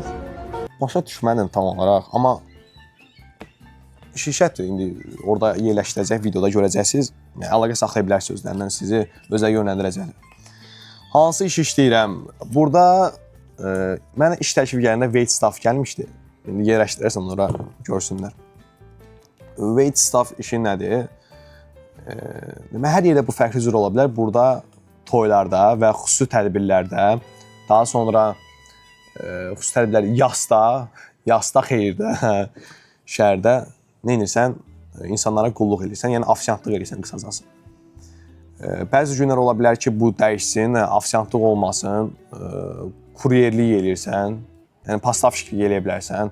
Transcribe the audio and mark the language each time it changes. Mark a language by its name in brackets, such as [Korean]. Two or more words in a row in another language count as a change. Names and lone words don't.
[Azerbaijani] Başa düşmədim tam olaraq, amma şirkətdir, indi orada yerləşdirəcək, videoda görəcəksiniz. Yəni, əlaqə saxlaya bilərsiniz sözlərindən, sizi özə yönləndirəcəklər. Hansı iş işləyirəm? Burada mənə iş təklifi gəlində [English] wait staff [Azerbaijani] gəlmişdi. İndi yerləşdirərsən, ora görsünlər. [English] Wait staff [Azerbaijani] işi nədir? Hər yerdə bu fərqli cür ola bilər. Burada toylarda və xüsusi tədbirlərdə, daha sonra xüsusi tədbirlər yasda xeyirdə, şəhərdə nə edirsən? İnsanlara qulluq edirsən, yəni ofisiantlıq edirsən qısacası. Bəzi günlər ola bilər ki, bu dəyişsin, ofisiantlıq olmasın, kuryerlik edirsən, yəni pastavşik eləyə bilərsən.